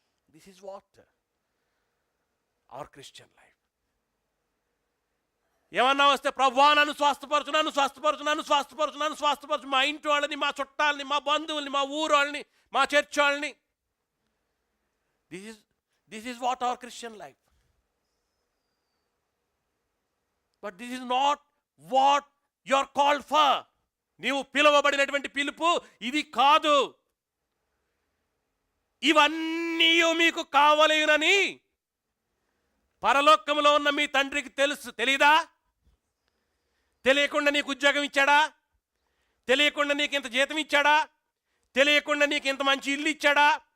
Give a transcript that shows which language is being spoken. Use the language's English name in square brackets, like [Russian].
[English] This is what our Christian life. [Telugu] ఏమన్నా వస్తే, ప్రభువా నన్ను స్వస్థపరచు, నన్ను స్వస్థపరచు, నన్ను స్వస్థపరచు, నన్ను స్వస్థపరచు, మా ఇంటి వాళ్ళని, మా చుట్టాలని, మా బంధువుల్ని, మా ఊరు వాళ్ళని, మా చర్చ్ వాళ్ళని. [English] This is what our Christian life. But this is not what you are called for. [Telugu] నీవు పిలువబడినటువంటి పిలుపు ఇది కాదు. ఇవన్నీ మీకు కావలేనని పరలోకములో ఉన్న మీ తండ్రికి తెలుసు. తెలీదా? తెలియకుండా నీకు ఉద్యోగం ఇచ్చాడా? తెలియకుండా నీకు ఇంత జీతం ఇచ్చాడా? తెలియకుండా నీకు ఇంత మంచి ఇల్లు ఇచ్చాడా?